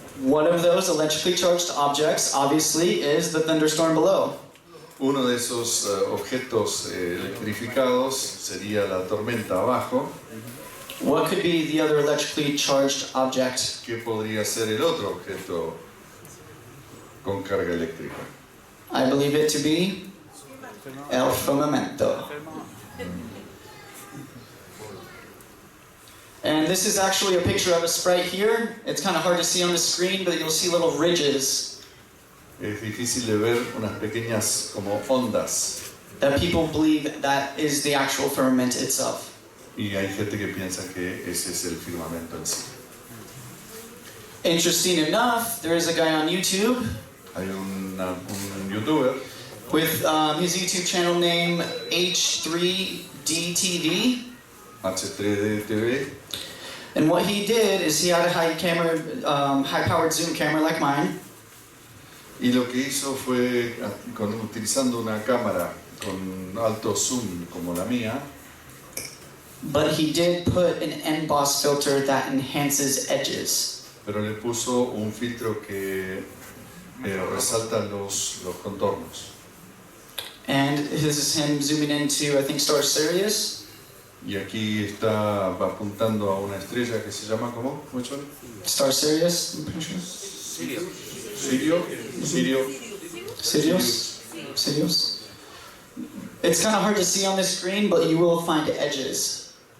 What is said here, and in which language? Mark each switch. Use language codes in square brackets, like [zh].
[en] One of those electrically charged objects, obviously, is the thunderstorm below. [es] Uno de esos objetos electrificados sería la tormenta abajo. [en] What could be the other electrically charged object? [es] ¿Qué podría ser el otro objeto con carga eléctrica? [en] I believe it to be [es] el firmamento. [en] And this is actually a picture of a sprite here. It's kind of hard to see on the screen, but you'll see little ridges. [es] Es difícil de ver unas pequeñas como ondas. [en] That people believe that is the actual firmament itself. [es] Y hay gente que piensa que ese es el firmamento en sí. [en] Interesting enough, there is a guy on YouTube. [es] Hay un youtuber [en] With his YouTube channel name H3DTV. H3D TV. And what he did is he had a high-powered zoom camera like mine. [es] Y lo que hizo fue, utilizando una cámara con alto zoom como la mía, [en] But he did put an emboss filter that enhances edges. [es] pero le puso un filtro que resalta los contornos. [en] And this is him zooming into, I think, Star Sirius. [es] Y aquí va apuntando a una estrella que se llama, ¿cómo? [en] Which one? Star Sirius, I'm pretty sure. Sirius. It's kind of hard to see on the screen, but you will find edges.